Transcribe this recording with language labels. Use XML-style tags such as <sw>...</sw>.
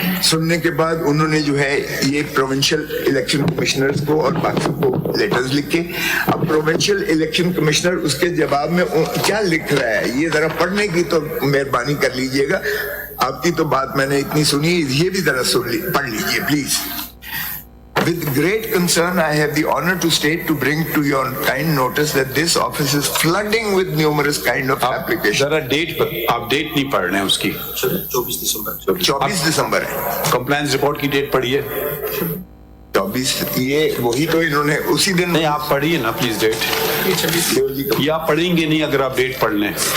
<ur>سننے کے بعد انہوں نے جو ہے یہ پروونشل الیکشن کمشنرز کو اور باقی کو لیٹرز لکھے. اب پروونشل الیکشن کمشنر اس کے جواب میں کیا لکھ رہا ہے, یہ ذرا پڑھنے کی تو مہربانی کر لیجئے گا. آپ کی تو بات میں نے اتنی سنی, یہ بھی ذرا پڑھ لیجئے please.</ur> <en>With great concern, I have the honor to state to bring to your kind notice that this office is flooding with numerous kind of applications.</en> <ur>ذرا ڈیٹ پر, آپ ڈیٹ نہیں پڑھ رہے ہیں اس کی. 24 دسمبر ہے کمپلائنس رپورٹ کی ڈیٹ پڑھیے. 24, یہ وہی تو انہوں نے اسی دن. نہیں آپ پڑھیے نا پلیز ڈیٹ, یا آپ پڑھیں گے نہیں اگر آپ ڈیٹ پڑھ لیں.</ur>